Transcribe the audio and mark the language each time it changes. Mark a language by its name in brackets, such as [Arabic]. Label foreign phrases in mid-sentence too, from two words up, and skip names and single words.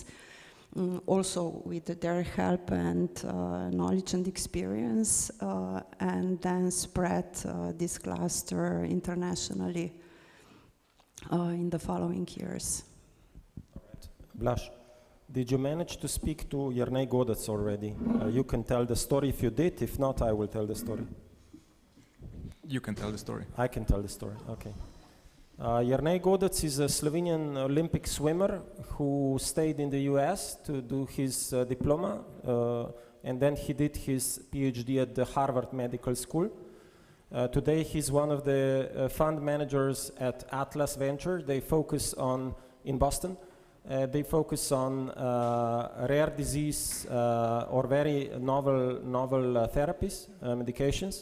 [English] Also with their help and knowledge and experience, and then spread this cluster internationally in the following years. All right. Blaž, did you manage to speak to Jernej Godec already? You can tell the story if you did. If not, I will tell the story. You can tell the story. I can tell the story, okay. Jernej Godec is a Slovenian Olympic swimmer who stayed in the US to do his diploma, and then he did his PhD at the Harvard Medical School. Today he's one of the fund managers at Atlas Venture. They focus on, in Boston, they focus on rare disease or very novel therapies, medications.